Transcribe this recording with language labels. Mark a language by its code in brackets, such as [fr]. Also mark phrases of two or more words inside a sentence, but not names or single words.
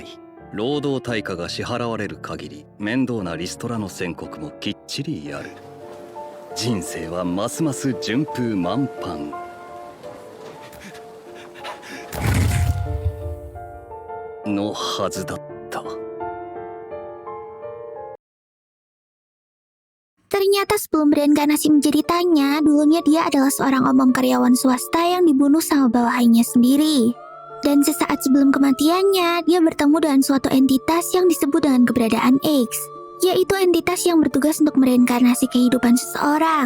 [ja] 労働対価が支払われる限り、面倒なリストラの宣告もきっちりやる。人生はますます順風満帆。のはずだった。 [id] Ternyata sebelum bereinkarnasi menjadi Tanya, dulunya dia adalah seorang omong karyawan swasta yang dibunuh sama bawahannya sendiri. Dan sesaat sebelum kematiannya, dia bertemu dengan suatu entitas yang disebut dengan keberadaan X, yaitu entitas yang bertugas untuk mereinkarnasi kehidupan seseorang.